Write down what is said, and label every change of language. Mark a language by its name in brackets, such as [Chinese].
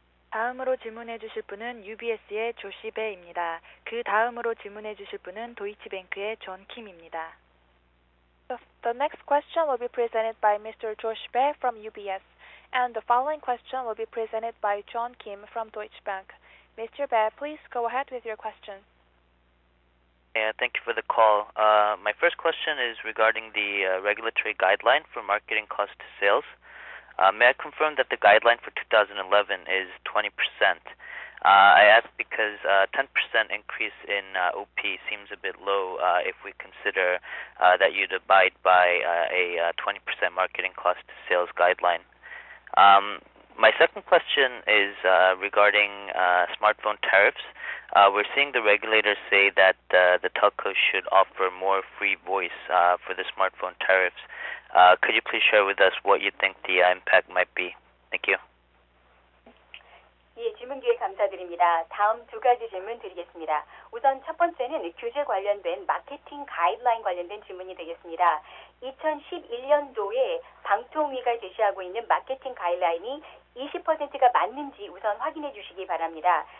[Korean] 다음으로 질문해 주실 분은 UBS의 조시베입니다. 그 다음으로 질문해 주실 분은 도이치뱅크의 존 킴입니다. [English] The next question will be presented by Mr. Josh Bae from UBS, and the following question will be presented by John Kim from Deutsche Bank. Mr. Bae, please go ahead with your question. Yeah, thank you for the call. My first question is regarding the regulatory guideline for marketing cost to sales. May I confirm that the guideline for 2011 is 20%? I ask because 10% increase in OP seems a bit low if we consider that you'd abide by a 20% marketing cost to sales guideline. My second question is regarding smartphone tariffs. We're seeing the regulators say that the telcos should offer more free voice for the smartphone tariffs. Could you please share with us what you think the impact might be? Thank you. [Korean] 예, 질문 기회 감사드립니다. 다음 두 가지 질문 드리겠습니다. 우선 첫 번째는 규제 관련된 마케팅 가이드라인 관련된 질문이 되겠습니다. 2011년도에 방통위가 제시하고 있는 마케팅 가이드라인이 20%가 맞는지 우선 확인해 주시기 바랍니다.